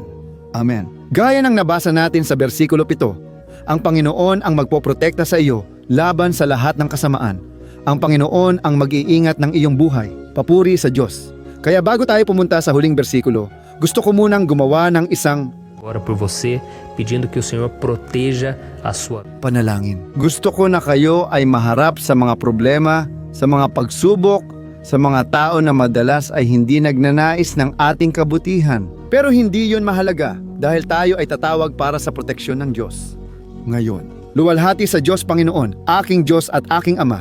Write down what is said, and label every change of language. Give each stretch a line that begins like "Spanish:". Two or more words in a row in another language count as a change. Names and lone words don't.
Filipino: Amen. Gaya ng nabasa natin sa bersikulo 7, ang Panginoon ang magpoprotekta sa iyo laban sa lahat ng kasamaan. Ang Panginoon ang mag-iingat ng iyong buhay. Papuri sa Diyos. Kaya bago tayo pumunta sa huling bersikulo, gusto ko munang gumawa ng isang
Portuguese: Ora por você, pedindo que o Senhor proteja a sua
Filipino: panalangin. Gusto ko na kayo ay maharap sa mga problema, sa mga pagsubok, sa mga tao na madalas ay hindi nagnanais ng ating kabutihan. Pero hindi yon mahalaga dahil tayo ay tatawag para sa proteksyon ng Diyos. Ngayon, luwalhati sa Diyos Panginoon, aking Diyos at aking Ama.